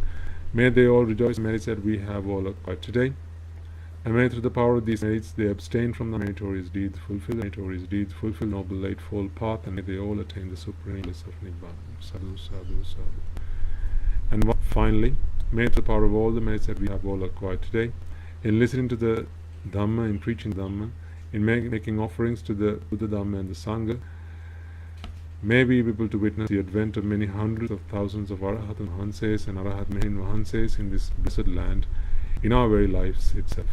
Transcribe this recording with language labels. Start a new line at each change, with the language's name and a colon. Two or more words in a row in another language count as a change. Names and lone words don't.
English: May they all rejoice in the merits that we have all acquired today, and may through the power of these merits they abstain from the meritorious deeds, fulfill the meritorious deeds, fulfill noble eightfold path, and may they all attain the supreme bliss of Nibbana.
Pali: Sadhu, sadhu, sadhu.
English: And finally, may through the power of all the merits that we have all acquired today, in listening to the Dhamma, in preaching Dhamma, in making offerings to the Buddha, Dhamma, and the Sangha, may we be able to witness the advent of many hundreds of thousands of Arahat and Mahanses and Arahat Mehin Mahanses in this blessed land, in our very lives itself.